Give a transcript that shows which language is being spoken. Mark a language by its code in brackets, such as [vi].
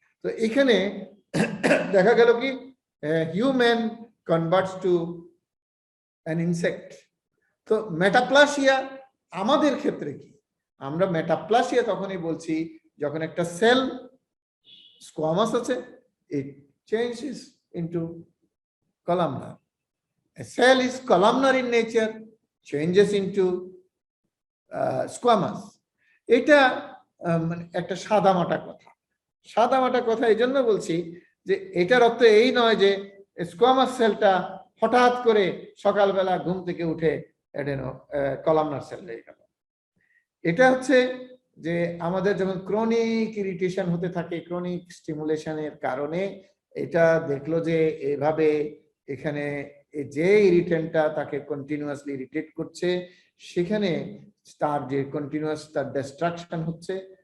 [bn] তো এখানে দেখা গেল কি [en] Human converts to an insect. [bn] তো মেটাপ্লাসিয়া আমাদের ক্ষেত্রে কি? আমরা মেটাপ্লাসিয়া তখনই বলছি যখন একটা সেল স্কোয়ামাস আছে, [en] it changes into columnar. A cell is columnar in nature, changes into squamous. [bn] এটা একটা সাদামাটা কথা। সাদামাটা কথা এই জন্য বলছি যে এটার অর্থ এই নয় যে স্কোয়ামাস সেলটা হঠাৎ করে সকালবেলা ঘুম থেকে উঠে কলামনার সেল হয়ে গেল। এটা হচ্ছে যে আমাদের যখন ক্রনিক ইরিটেশন হতে থাকে, ক্রনিক স্টিমুলেশনের কারণে এটা দেখলো যে এভাবে এখানে যে ইরিটেন্টটা তাকে কন্টিনিউয়াসলি ইরিটেট করছে সেখানে তার যে কন্টিনিউয়াস তার ডিস্ট্রাকশন হচ্ছে।